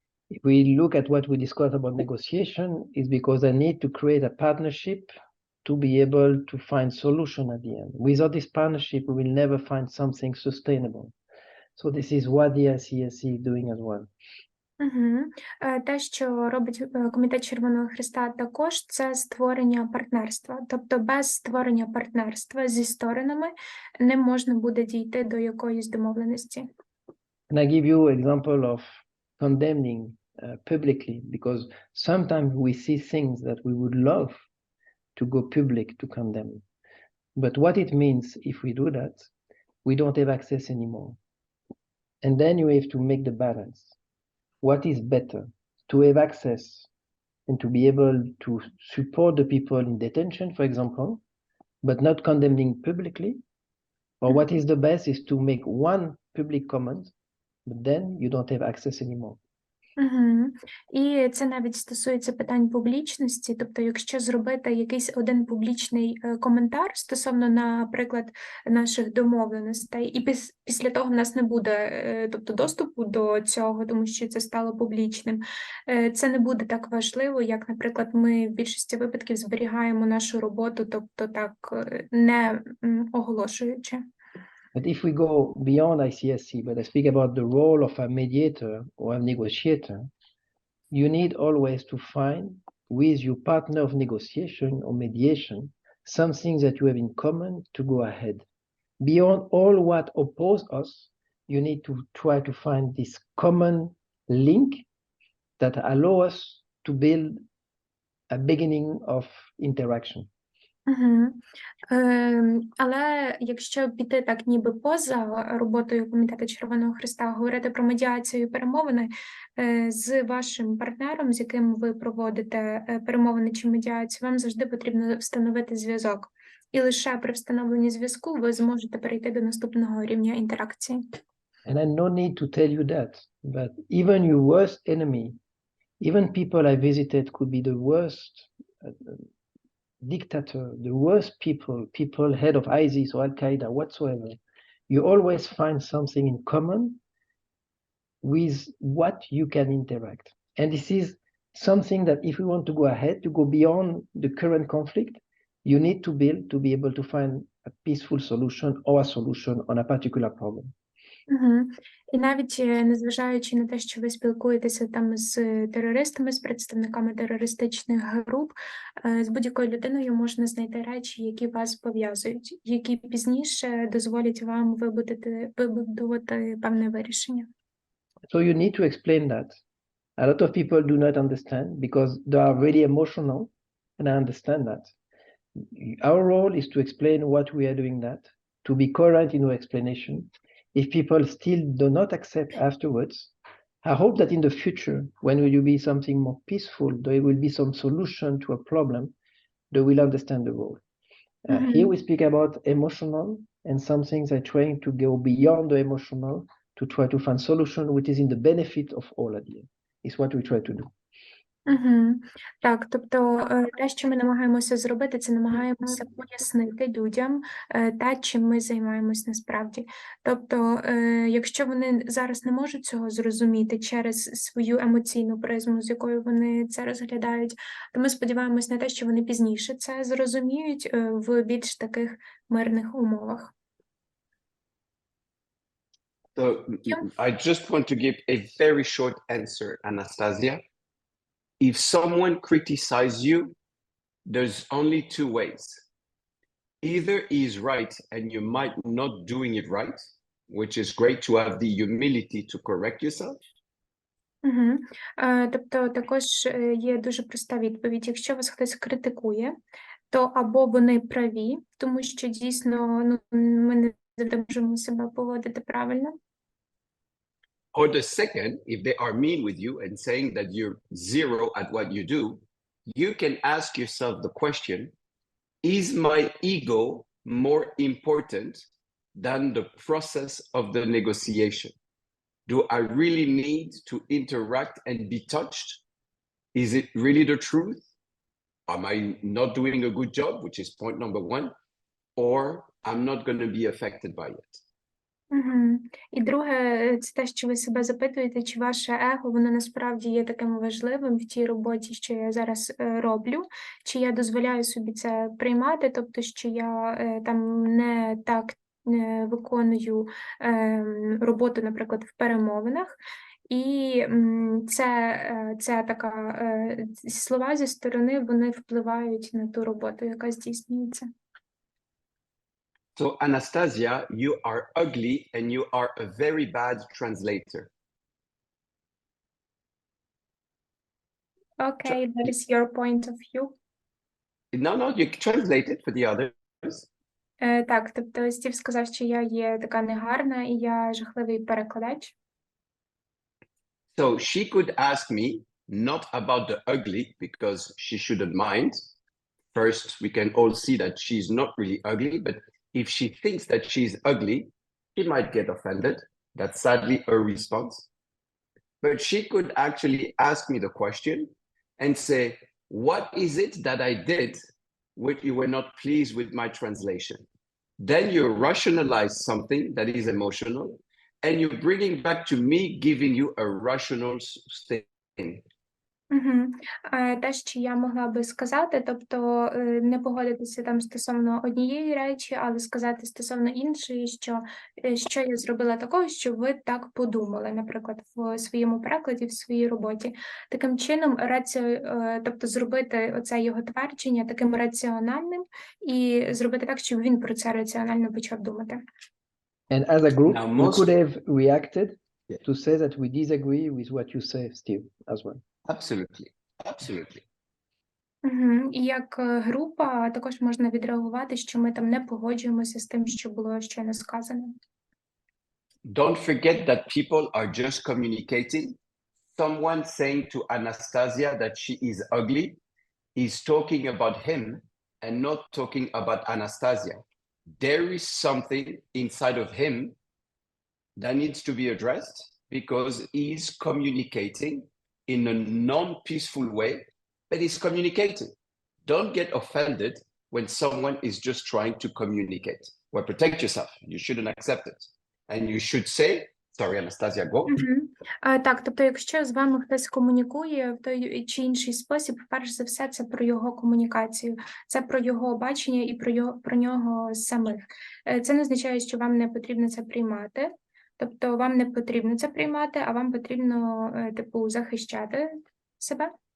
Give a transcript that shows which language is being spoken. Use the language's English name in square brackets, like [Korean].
[English] If we look at what we discussed about negotiation, it's because I need to create a partnership to be able to find solution at the end. Without this partnership, we will never find something sustainable. So this is what the ICSC is doing as well. [Ukrainian] Те, що робить Комітет Червоного Хреста також, це створення партнерства. Тобто без створення партнерства зі сторонами не можна буде дійти до якоїсь домовленості. [English] And I give you an example of condemning publicly, because sometimes we see things that we would love to go public to condemn. But what it means if we do that, we don't have access anymore. And then you have to make the balance. What is better? To have access and to be able to support the people in detention, for example, but not condemning publicly? Or what is the best is to make one public comment, but then you don't have access anymore. Угу. [Ukrainian] І це навіть стосується питань публічності, тобто якщо зробити якийсь один публічний коментар стосовно, наприклад, наших домовленостей, і після того в нас не буде тобто, доступу до цього, тому що це стало публічним, це не буде так важливо, як, наприклад, ми в більшості випадків зберігаємо нашу роботу, тобто так не оголошуючи. [English] But if we go beyond ICSC, but I speak about the role of a mediator or a negotiator, you need always to find with your partner of negotiation or mediation something that you have in common to go ahead. Beyond all what oppose us, you need to try to find this common link that allow us to build a beginning of interaction. Угу. [Ukrainian] Але якщо піти так ніби поза роботою Комітету Червоного Хреста, говорити про медіацію і перемовини з вашим партнером, з яким ви проводите перемовини чи медіацію, вам завжди потрібно встановити зв'язок. І лише при встановленні зв'язку ви зможете перейти до наступного рівня інтеракції. [English] And I no need to tell you that, but even your worst enemy, even people I visited could be the worst dictator, the worst people head of ISIS or Al-Qaeda whatsoever, you always find something in common with what you can interact. And this is something that if we want to go ahead, to go beyond the current conflict, you need to build to be able to find a peaceful solution or a solution on a particular problem. Угу. [Ukrainian] І навіть незважаючи на те, що ви спілкуєтеся там з терористами, з представниками терористичних груп, з будь-якою людиною можна знайти речі, які вас пов'язують, які пізніше дозволять вам вибудувати певне вирішення. [English] So you need to explain that. A lot of people do not understand because they are really emotional, and I understand that. Our role is to explain what we are doing that, to be coherent in our explanation. If people still do not accept afterwards, I hope that in the future, when there will be something more peaceful, there will be some solution to a problem, they will understand the role. Here we speak about emotional, and some things are trying to go beyond the emotional to try to find solution which is in the benefit of all at the end. It's what we try to do. Угу. [Ukrainian] Так, тобто те, що ми намагаємося зробити, це намагаємося пояснити людям те, чим ми займаємось насправді. Тобто, якщо вони зараз не можуть цього зрозуміти через свою емоційну призму, з якою вони це розглядають, то ми сподіваємось на те, що вони пізніше це зрозуміють в більш таких мирних умовах. [English] So I just want to give a very short answer, Anastasia. If someone criticizes you, there's only two ways. Either he is right and you might not doing it right, which is great to have the humility to correct yourself. Угу. [Ukrainian] Тобто також є дуже проста відповідь. Якщо вас хтось критикує, то або вони праві, тому що дійсно ми не завжди можемо себе поводити правильно. [English] Or the second, if they are mean with you and saying that you're zero at what you do, you can ask yourself the question, is my ego more important than the process of the negotiation? Do I really need to interact and be touched? Is it really the truth? Am I not doing a good job, which is point number one, or I'm not going to be affected by it? Угу. [Ukrainian] І друге, це те, що ви себе запитуєте, чи ваше его, воно насправді є таким важливим в тій роботі, що я зараз роблю, чи я дозволяю собі це приймати, тобто, що я там не так виконую роботу, наприклад, в перемовинах. І це така, слова зі сторони, вони впливають на ту роботу, яка здійснюється. [English] So, Anastasia, you are ugly and you are a very bad translator. Okay, that is your point of view. No, you translate it for the others. [Ukrainian] Так, тобто Стів сказав, що я є така негарна і я жахливий перекладач. [English] So she could ask me not about the ugly because she shouldn't mind. First, we can all see that she's not really ugly, but if she thinks that she's ugly, she might get offended. That's sadly her response. But she could actually ask me the question and say, what is it that I did which you were not pleased with my translation? Then you rationalize something that is emotional and you're bringing back to me giving you a rational thing. Угу. [Ukrainian] Те, що я могла би сказати, тобто не погодитися там стосовно однієї речі, але сказати стосовно іншої, що я зробила такого, що ви так подумали, наприклад, в своєму перекладі, в своїй роботі. Таким чином, тобто зробити оце його твердження таким раціональним і зробити так, щоб він про це раціонально почав думати. [English] And as a group, Now, we most- could have reacted to say that we disagree with what you say, Steve, as well. Absolutely, absolutely. Угу. [Ukrainian] І як група також можна відреагувати, що ми там не погоджуємося з тим, що було щойно сказано. [English] Don't forget that people are just communicating. Someone saying to Anastasia that she is ugly is talking about him and not talking about Anastasia. There is something inside of him that needs to be addressed because he's communicating in a non-peaceful way, but he's communicating. Don't get offended when someone is just trying to communicate. Well, protect yourself. You shouldn't accept it. And you should say, sorry, Anastasia, go. [Ukrainian] Так, тобто, якщо з вами хтось комунікує в той чи інший спосіб, перш за все, це про його комунікацію, це про його бачення і про нього самих. Це не означає, що вам не потрібно це приймати, тобто вам не потрібно це приймати, а вам потрібно, захищати себе.